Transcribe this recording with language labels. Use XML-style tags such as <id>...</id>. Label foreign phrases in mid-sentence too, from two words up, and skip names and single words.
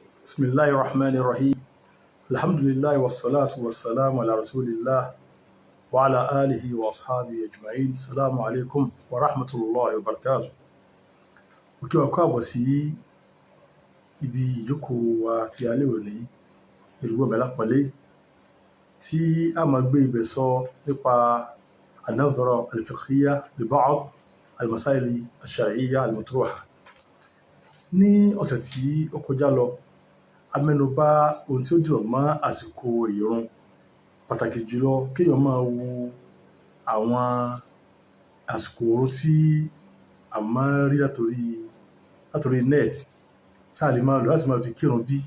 <ar>بسم الله الرحمن الرحيم الحمد لله والصلاة والسلام على رسول الله وعلى آله وأصحابه أجمعين السلام عليكم ورحمة الله وبركاته.</ar> <yo>Òkè wa káàbọ̀ sí ibi ìjókòó wa ti alẹ́ òní ìlú Ọ̀mẹ́lápọ̀nlé tí a máa gbé ibẹ̀ sọ nípa</yo> <ar>النظرة الفقهية لبعض المسائل الشرعية المطروحة.</ar> <yo>Ní ọ̀sẹ̀ tí ó kọjá lọ, a mẹ́nubà ohun tí ó dìrọ̀ mọ́ àsìkò ìrun, pàtàkì jùlọ kéèyàn máa wo àwọn àsìkò ìrun tí a máa ń rí látòrí net sáà lè máa lò láti máa fi kírun bí.</yo>